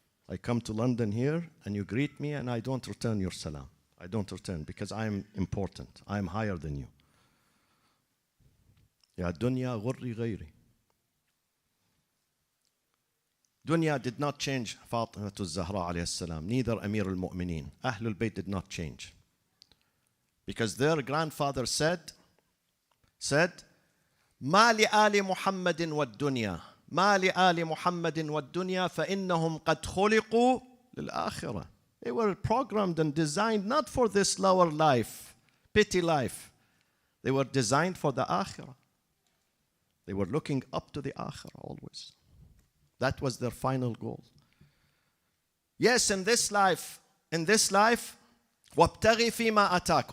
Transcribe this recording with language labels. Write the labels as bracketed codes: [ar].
[en] I come to London here and you greet me and I don't return your salam. I don't return because I am important. I am higher than you. [ar] Ya dunya ghurri ghayri. [en] Dunya did not change Fatima Zahra alayhi salam. Neither Amir al-Mu'mineen. Ahlul Bayt did not change. Because their grandfather said, [ar] ما لآل محمد والدنيا ما لآل محمد والدنيا فإنهم قد خلقوا للآخرة. [en] They were programmed and designed not for this lower life, petty life. They were designed for the akhirah. They were looking up to the akhirah always. That was their final goal. Yes, in this life, [ar] وَابْتَغِي فِيمَا أَتَاكَ.